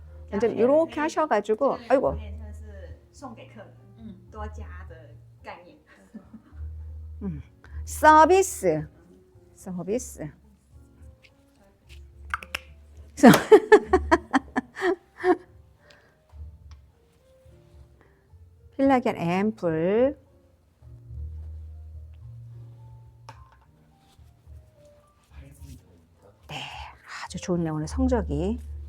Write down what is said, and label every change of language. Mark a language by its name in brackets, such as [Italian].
[Korean] 완전 이렇게 하셔가지고 아이고 [Chinese] 有点像是送给客人，多加的概念。 [Korean] 서비스 필라겐 앰플 네 아주 좋네요 오늘 성적이